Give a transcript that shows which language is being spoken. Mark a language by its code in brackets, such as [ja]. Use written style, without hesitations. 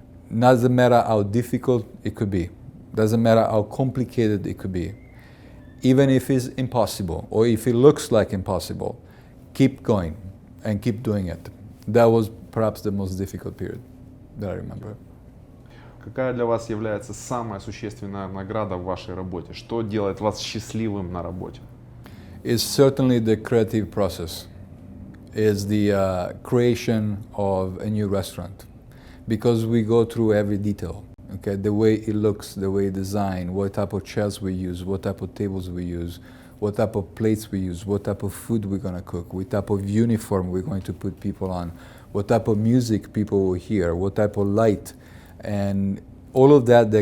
[en] Doesn't matter how difficult it could be. Doesn't matter how complicated it could be. Even if it's impossible or if it looks like impossible, keep going and keep doing it. That was perhaps the most difficult period that I remember. [ru] Какая для вас является самая существенная награда в вашей работе? Что делает вас счастливым на работе? [en] is certainly the creative process, is the creation of a new restaurant, because we go through every detail. Okay, the way it looks, the way it designed, what type of chairs we use, what type of tables we use, what type of plates we use, what type of food we're going to cook, what type of uniform we're going to put people on, what type of music people will hear, what type of light, and all of that.